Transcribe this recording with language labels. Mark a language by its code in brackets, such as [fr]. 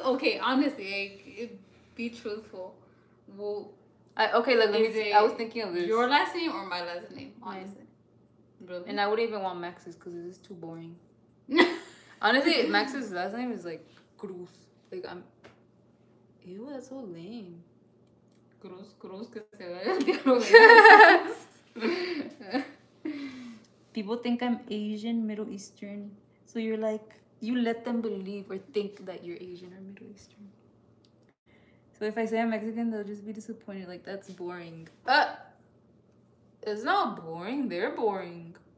[en] Okay, honestly, like, be truthful. Well, let me see. I was thinking of this. Your last name or my last name? Honestly. Really? And I wouldn't even want Max's because it is too boring. Honestly, Max's last name is like Cruz. Like, ew, that's so lame. [es] Cruz, que se vaya al diablo. [en] People think I'm Asian, Middle Eastern. So you're like, you let them believe or think that you're Asian or Middle Eastern. So if I say I'm Mexican, they'll just be disappointed. Like, that's boring. It's not boring. They're boring.